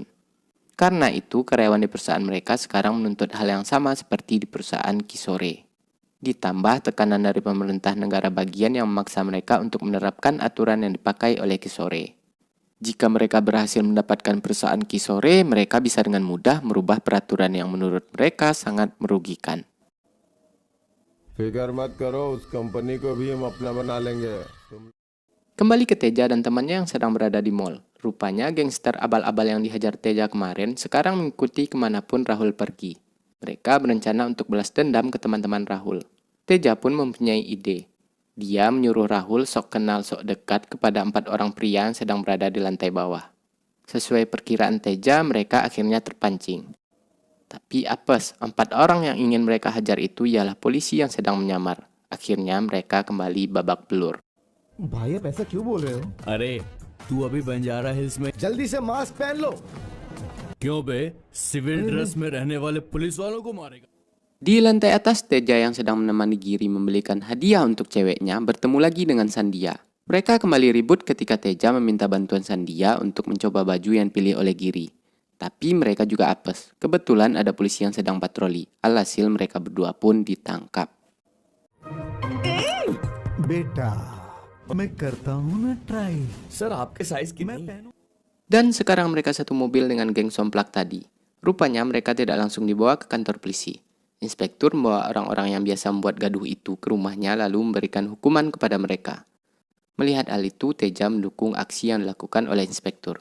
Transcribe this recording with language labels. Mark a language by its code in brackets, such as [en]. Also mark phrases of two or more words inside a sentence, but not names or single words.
[id] Karena itu, karyawan di perusahaan mereka sekarang menuntut hal yang sama seperti di perusahaan Kishore. Ditambah tekanan dari pemerintah negara bagian yang memaksa mereka untuk menerapkan aturan yang dipakai oleh Kishore. Jika mereka berhasil mendapatkan perusahaan Kishore, mereka bisa dengan mudah merubah peraturan yang menurut mereka sangat merugikan. [hi] फिकर मत करो, उस कंपनी को भी हम अपना बना लेंगे. [id] Kembali ke Teja dan temannya yang sedang berada di mall. Rupanya gangster abal-abal yang dihajar Teja kemarin sekarang mengikuti kemanapun Rahul pergi. Mereka berencana untuk balas dendam ke teman-teman Rahul. Teja pun mempunyai ide. Dia menyuruh Rahul sok kenal sok dekat kepada 4 orang pria yang sedang berada di lantai bawah. Sesuai perkiraan Teja, mereka akhirnya terpancing. Tapi apes, 4 orang yang ingin mereka hajar itu ialah polisi yang sedang menyamar. Akhirnya mereka kembali babak belur. [hi] भाई आप ऐसा क्यों बोल रहे हो? अरे तू अभी बंजारा हिल्स में जल्दी से मास्क पहन लो. क्यों बे [en] civil dress [hi] में रहने वाले पुलिस वालों को मारेगा? [id] Di lantai atas, Teja yang sedang menemani Giri membelikan hadiah untuk ceweknya bertemu lagi dengan Sandia. Mereka kembali ribut ketika Teja meminta bantuan Sandia untuk mencoba baju yang dipilih oleh Giri. Tapi mereka juga apes. Kebetulan ada polisi yang sedang patroli. Alhasil mereka berdua pun ditangkap. [hi] बेटा मैं करता हूँ ना ट्राई. सर आपके साइज की नहीं। [id] Dan sekarang mereka satu mobil dengan geng somplak tadi. Rupanya mereka tidak langsung dibawa ke kantor polisi. Inspektur membawa orang-orang yang biasa membuat gaduh itu ke rumahnya lalu memberikan hukuman kepada mereka. Melihat hal itu, Teja mendukung aksi yang dilakukan oleh inspektur.